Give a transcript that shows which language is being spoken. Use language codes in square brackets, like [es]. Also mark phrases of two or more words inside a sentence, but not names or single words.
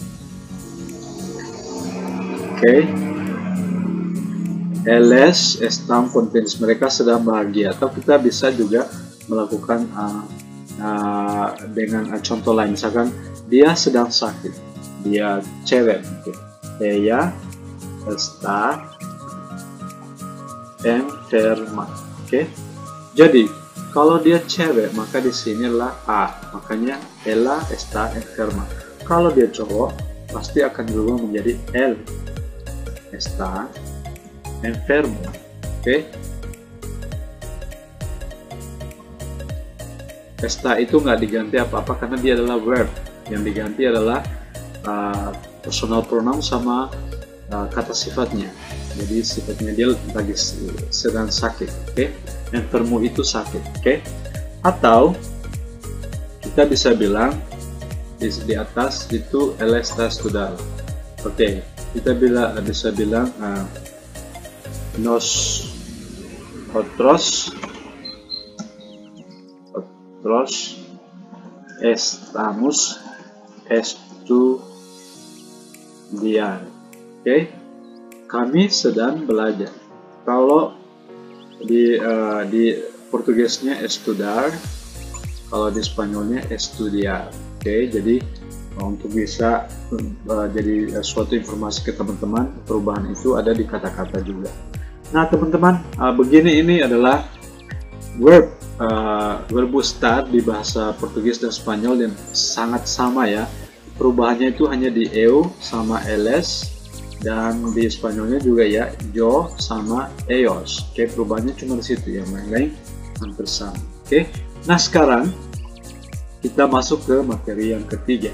[id] Oke, [pt] eles están contentes, [id] mereka sedang bahagia. Atau kita bisa juga melakukan dengan contoh lain, misalkan dia sedang sakit, dia cewek, [es] ella está enferma. [id] Oke, jadi kalau dia cewek maka di sinilah a, makanya [es] ella está enferma. [id] Kalau dia cowok pasti akan berubah menjadi [es] él está enfermo. [id] Oke, está itu nggak diganti apa-apa karena dia adalah verb. Yang diganti adalah [en] personal pronoun [id] sama kata sifatnya. Jadi sifatnya dia lagi sedang sakit. Oke, enfermo itu sakit. Oke, atau kita bisa bilang di atas itu [pt] ela está estudando. [id] Oke, kita bisa bilang [es] nosotros estamos estudiando. [id] Oke, kami sedang belajar. Kalau di Portugesnya estudar, kalau di Spanyolnya estudiar. Oke, jadi untuk bisa jadi suatu informasi ke teman-teman, perubahan itu ada di kata-kata juga. Nah teman-teman, begini, ini adalah [es] verbo estar [id] di bahasa Portugis dan Spanyol yang sangat sama ya. Perubahannya itu hanya di eu sama eles, dan di Spanyolnya juga ya, yo sama ellos. Oke, perubahannya cuma di situ ya, yang lain hampir sama. Oke, nah sekarang kita masuk ke materi yang ketiga.